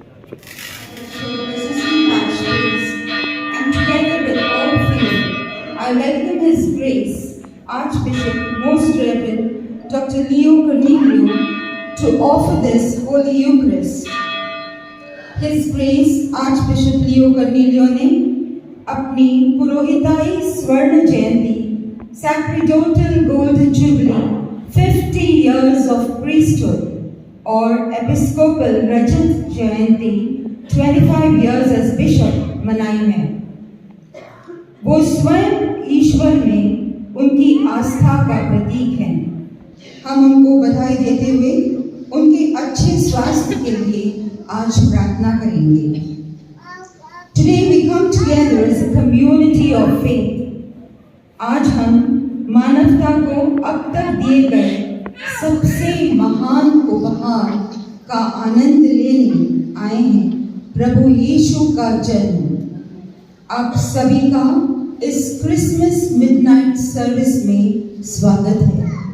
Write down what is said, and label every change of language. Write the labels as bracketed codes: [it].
[en] Assistant Pastors, and together with all faith, I welcome His Grace, Archbishop Most Reverend Dr. Leo Cornelio, to offer this Holy Eucharist. [hi] His Grace Archbishop Leo Cornelio ने अपनी पुरोहिताई स्वर्ण जयंती सैक्रेडोटल golden jubilee [en] 50 years of priesthood [hi] और Episcopal रजत जयंती [en] 25 years as bishop [hi] मनाई है। वो स्वयं ईश्वर में उनकी आस्था का प्रतीक है। हम उनको बधाई देते हुए उनके अच्छे स्वास्थ्य के लिए आज प्रार्थना करेंगे। [en] Today we come together as a community of faith. [hi] आज हम मानवता को अब तक दिए गए सबसे महान उपहार का आनंद लेने आए हैं, प्रभु यीशु का जन्म। आप सभी का इस क्रिसमस मिडनाइट सर्विस में स्वागत है।